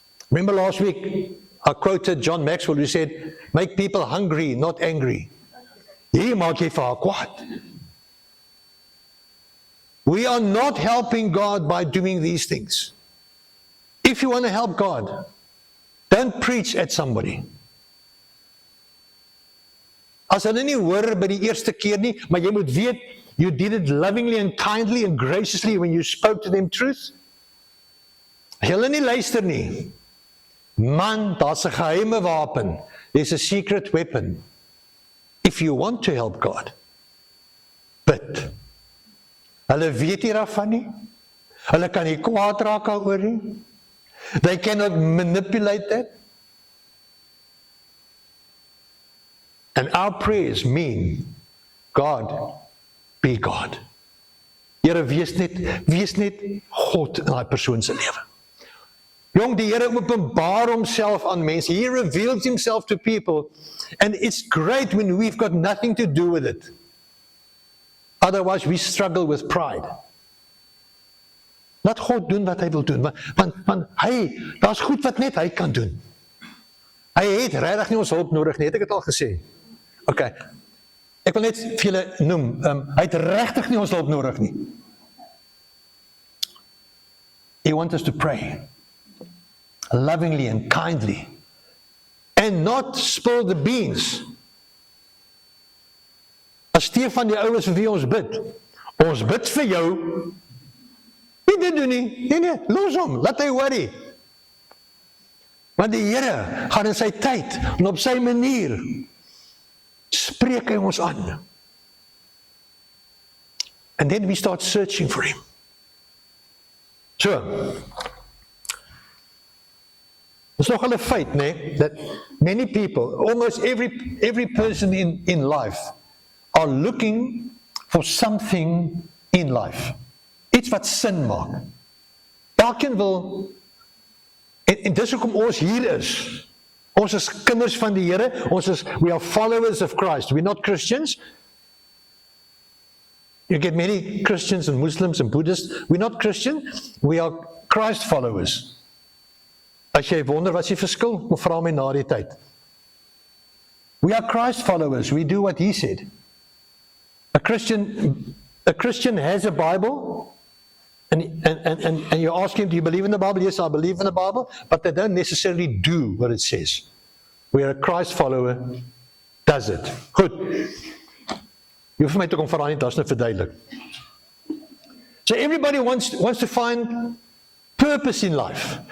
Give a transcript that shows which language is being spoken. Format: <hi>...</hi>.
<en>Remember last week, I quoted John Maxwell who said, make people hungry, not angry.</en> <af>Hier maak jy vir haar kwaad.</af> <en>We are not helping God by doing these things. If you want to help God, don't preach at somebody.</en> <af>As hulle nie hoor by die eerste keer nie, maar jy moet weet,</af> <en>you did it lovingly and kindly and graciously when you spoke to them truth.</en> <af>As hulle nie luister nie, man, daar's 'n geheime wapen.</af> <en>There's a secret weapon. If you want to help God, bid.</en> <af>Hulle weet nie daarvan nie. Hulle kan nie kwaad raak daaroor nie.</af> <en>They cannot manipulate that. And our prayers mean, God, be God.</en> <af>Here, wees net God in daai persoon se lewe. Jong, die Here openbaar homself aan mense.</af> <en>He reveals himself to people. And it's great when we've got nothing to do with it. Otherwise, we struggle with pride.</en> <af>Laat God doen wat hy wil doen. Want hy, daar's goed wat net hy kan doen. Hy het regtig nie ons hulp nodig nie, het ek dit al gesê. Okay. Ek wil net vir julle noem, hy het regtig nie ons hulp nodig nie.</af> <en>He wants us to pray lovingly and kindly and not spill the beans.</en> <af>As Stefan die ouens vir wie ons bid vir jou, nie dit doen nie, nee, los hom, laat hy worry. Want die Here gaan in sy tyd en op sy manier spreek hy ons aan.</af> <en>And then we start searching for him. So, it's</en> <af>nog 'n feit, nee,</af> <en>that many people, almost every person in life, are looking for something in life.</en> <af>Iets wat sin maak. Elkeen wil, en dis hoekom ons hier is. Ons is kinders van die Here,</af> <en>we are followers of Christ. We're not Christians. You get many Christians and Muslims and Buddhists. We're not Christian, we are Christ followers.</en> <af>As jy wonder wat is die verskil, moet vra my na die tyd.</af> <en>We are Christ followers, we do what he said. A Christian has a Bible, and you ask him, do you believe in the Bible? Yes, I believe in the Bible, but they don't necessarily do what it says. Where a Christ follower does it.</en> <af>Goed. Jy hoef vir my te kom vra nie, daar's nou verduidelik.</af> <en>So everybody wants to find purpose in life.</en>